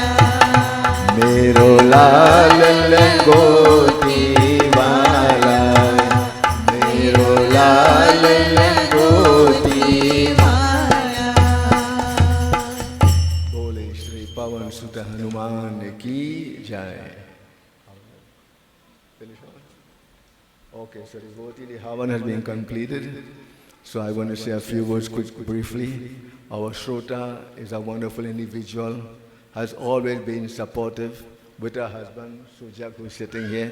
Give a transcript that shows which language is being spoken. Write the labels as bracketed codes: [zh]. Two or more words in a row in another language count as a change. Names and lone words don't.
[hi] मेरो लाल लंगोटी वाला मेरो लाल लंगोटी वाला। बोले श्री पवन सुत हनुमान की जय। [en] Okay, so the Havan has been completed. So I want to say a few words briefly. Our Shrota is a wonderful individual, has always been supportive with her husband, Sujak, who is sitting here.